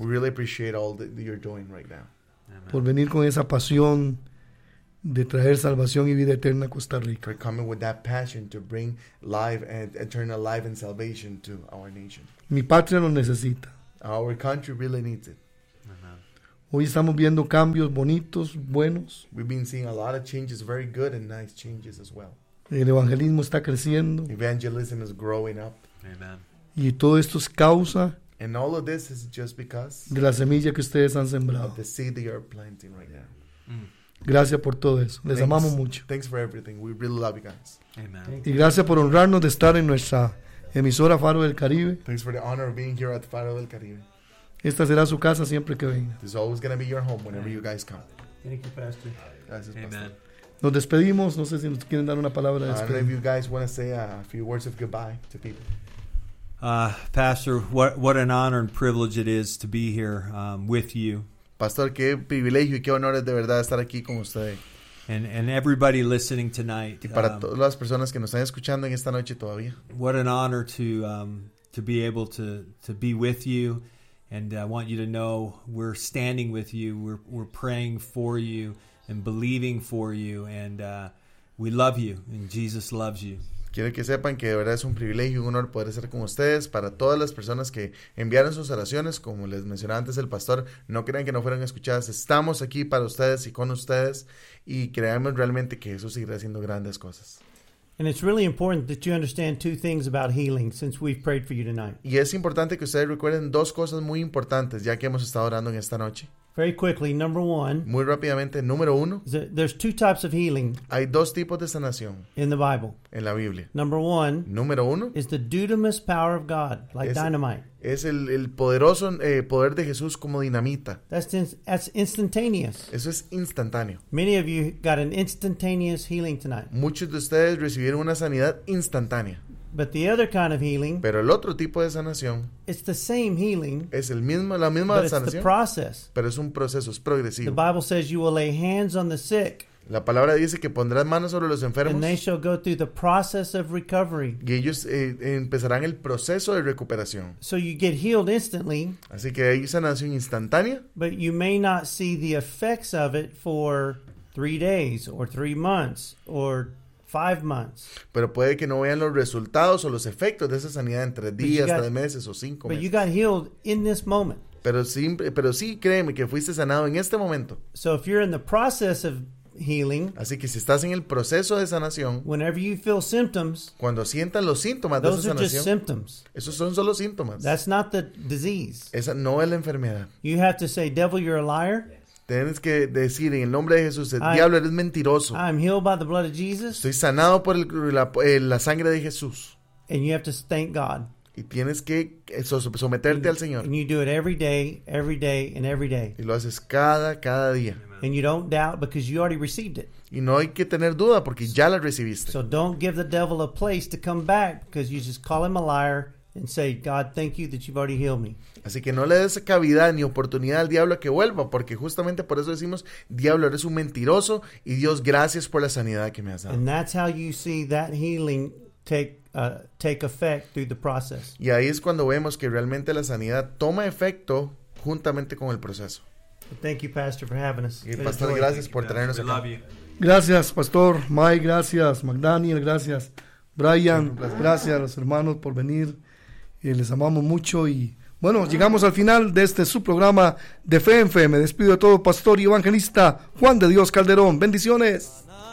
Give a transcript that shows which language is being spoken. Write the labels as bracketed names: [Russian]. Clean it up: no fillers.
[English] We really appreciate all that you're doing right now. [Spanish] Por venir con esa pasión de traer salvación y vida eterna a Costa Rica. [English] For coming with that passion to bring life and eternal life and salvation to our nation. [Spanish] Mi patria lo necesita. [English] Our country really needs it. [Spanish] Uh-huh. Hoy estamos viendo cambios bonitos, buenos. [English] We've been seeing a lot of changes, very good and nice changes as well. [Spanish] El evangelismo está creciendo. [English] Evangelism is growing up. [Spanish] Amen. Y todo esto es causa [English] and all of this is just because [Spanish] de la semilla que ustedes han sembrado. [English] The seed that you're planting right now. [Spanish] Gracias por todo eso. Les [English] thanks, [Spanish] amamos mucho. [English] Thanks for everything. We really love you guys. Amen. [Spanish] Y gracias por honrarnos de estar en nuestra emisora Faro del Caribe. [English] Thanks for the honor of being here at Faro del Caribe. [Spanish] Esta será su casa siempre que venga. [English] This is always going to be your home whenever amen. You guys come. Thank you, Pastor. [Spanish] Gracias, Pastor. Amen. Nos despedimos. No sé si nos quieren dar una palabra de despedida. [English] I don't know if you guys want to say a few words of goodbye to people. Pastor, what an honor and privilege it is to be here with you. [Spanish] Pastor, qué privilegio y qué honor es de verdad estar aquí con usted. [English] And everybody listening tonight. [Spanish] Y para todas las personas que nos están escuchando en esta noche todavía. [English] What an honor to be able to be with you, and I want you to know we're standing with you, we're praying for you and believing for you, and we love you and Jesus loves you. [Spanish] Quiero que sepan que de verdad es un privilegio y un honor poder estar con ustedes. Para todas las personas que enviaron sus oraciones, como les mencionaba antes el pastor, no crean que no fueron escuchadas. Estamos aquí para ustedes y con ustedes, y creemos realmente que Jesús seguirá haciendo grandes cosas. [English] And it's really important that you understand two things about healing since we've prayed for you tonight. [Spanish] Y es importante que ustedes recuerden dos cosas muy importantes ya que hemos estado orando en esta noche. [English] Very quickly, number one. [Spanish] Muy rápidamente, número uno. [English] There's two types of healing. [Spanish] Hay dos tipos de sanación. [English] In the Bible. [Spanish] En la Biblia. [English] Number one. [Spanish] Número uno. [English] Is the dunamis power of God, like dynamite. [Spanish] Es el poderoso poder de Jesús como dinamita. [English] That's instantaneous. [Spanish] Eso es instantáneo. [English] Many of you got an instantaneous healing tonight. [Spanish] Muchos de ustedes recibieron una sanidad instantánea. [English] But the other kind of healing, [Spanish] pero el otro tipo de sanación, [English] it's the same healing, [Spanish] es el mismo, la misma [English] but [Spanish] sanación, [English] it's the process. [Spanish] Pero es un proceso, es progresivo. [English] The Bible says you will lay hands on the sick. [Spanish] La palabra dice que pondrás manos sobre los enfermos. [English] And they shall go through the process of recovery. [Spanish] Y ellos empezarán el proceso de recuperación. [English] So you get healed instantly. [Spanish] Así que hay sanación instantánea. [English] But you may not see the effects of it for 3 days or 3 months or 5 months. [Spanish] Pero puede que no vean los resultados o los efectos de esa sanidad en 3 días, 3 meses o 5 meses. [English] But you got healed in this moment. [Spanish] Pero sí, créeme que fuiste sanado en este momento. [English] So if you're in the process of healing, [Spanish] así que si estás en el proceso de sanación, [English] whenever you feel symptoms, [Spanish] cuando sientas los síntomas [English] those [Spanish] de esa sanación, [English] are just symptoms. [Spanish] Esos son solo síntomas. [English] That's not the disease. [Spanish] Esa no es la enfermedad. [English] You have to say, devil, you're a liar. [Spanish] Tienes que decir en el nombre de Jesús, diablo, eres mentiroso. [English] I'm healed by the blood of Jesus. [Spanish] Estoy sanado por la sangre de Jesús. [English] And you have to thank God. [Spanish] Y tienes que someterte al Señor. [English] And you do it every day, every day, and every day. [Spanish] Y lo haces cada día. [English] And you don't doubt because you already received it. [Spanish] Y no hay que tener duda porque ya la recibiste. [English] So don't give the devil a place to come back because you just call him a liar and say, God, thank you that you've already healed me. [Spanish] Así que no le des cavidad ni oportunidad al diablo a que vuelva, porque justamente por eso decimos, diablo, eres un mentiroso, y Dios, gracias por la sanidad que me has dado. [English] And that's how you see that healing take effect through the process. [Spanish] Y ahí es cuando vemos que realmente la sanidad toma efecto juntamente con el proceso. [English] Thank you, Pastor, for having us. [Spanish] Y Pastor, gracias por tenernos aquí. Gracias, Pastor Mike, gracias, McDaniel, gracias, Brian, gracias a los hermanos por venir. Les amamos mucho y bueno, llegamos al final de este su programa de Fe en Fe. Me despido de todo, Pastor y Evangelista Juan de Dios Calderón. Bendiciones.